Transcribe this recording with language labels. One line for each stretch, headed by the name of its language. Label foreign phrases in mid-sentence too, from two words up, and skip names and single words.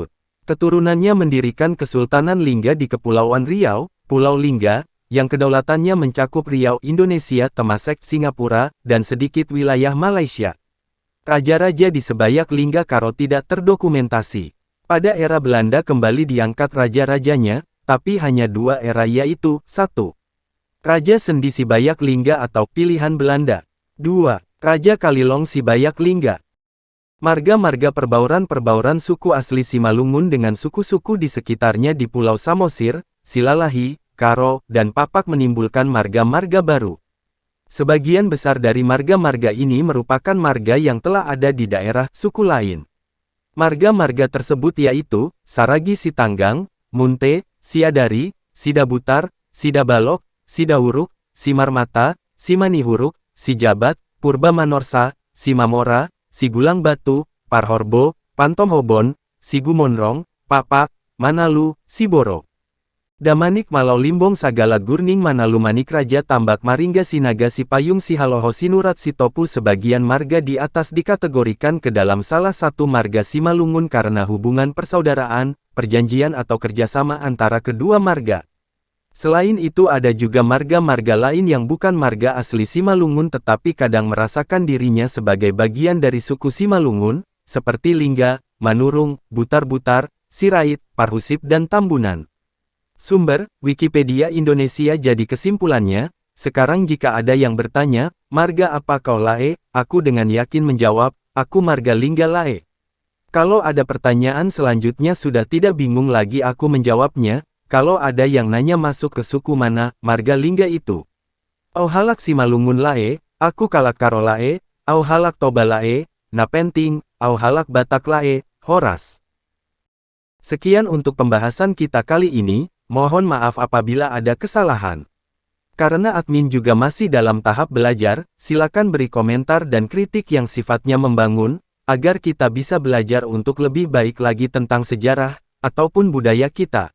Indonesian: Keturunannya mendirikan Kesultanan Lingga di Kepulauan Riau, Pulau Lingga, yang kedaulatannya mencakup Riau Indonesia, Temasek Singapura, dan sedikit wilayah Malaysia. Raja-raja di Sebayak Lingga Karo tidak terdokumentasi. Pada era Belanda kembali diangkat raja-rajanya, tapi hanya 2 era yaitu, 1. Raja Sendi Sibayak Lingga atau pilihan Belanda. 2. Raja Kalilong Sibayak Lingga. Marga-marga perbauran suku asli Simalungun dengan suku-suku di sekitarnya di Pulau Samosir, Silalahi, Karo, dan Papak menimbulkan marga-marga baru. Sebagian besar dari marga-marga ini merupakan marga yang telah ada di daerah suku lain. Marga-marga tersebut yaitu, Saragi Sitanggang, Munte, Siadari, Sidabutar, Sidabalok, Sidawuruk, Simarmata, Simanihuruk, Sijabat, Purba Manorsa, Simamora, Sigulang Batu, Parhorbo, Pantomhobon, Sigumonrong, Papak, Manalu, Siboro. Damanik Malau Limbong Sagala Gurning Manalu Manik Raja Tambak Maringga Sinaga Sipayung Sihaloho Sinurat Sitopu. Sebagian marga di atas dikategorikan ke dalam salah satu marga Simalungun karena hubungan persaudaraan, perjanjian atau kerjasama antara kedua marga. Selain itu ada juga marga-marga lain yang bukan marga asli Simalungun tetapi kadang merasakan dirinya sebagai bagian dari suku Simalungun, seperti Lingga, manurung, butar-butar, sirait, parhusip dan tambunan. Sumber, Wikipedia Indonesia. Jadi kesimpulannya, sekarang jika ada yang bertanya, marga apa kau lae, aku dengan yakin menjawab, aku marga Lingga lae. Kalau ada pertanyaan selanjutnya sudah tidak bingung lagi aku menjawabnya, kalau ada yang nanya masuk ke suku mana, marga Lingga itu.
Batak Toba: Au halak Simalungun lae,
Batak Karo: aku kalak Karo lae,
Batak Toba: au halak Toba lae, na penting, au halak Batak lae, Horas.
Indonesian: Sekian untuk pembahasan kita kali ini, mohon maaf apabila ada kesalahan. Karena admin juga masih dalam tahap belajar, silakan beri komentar dan kritik yang sifatnya membangun, agar kita bisa belajar untuk lebih baik lagi tentang sejarah, ataupun budaya kita.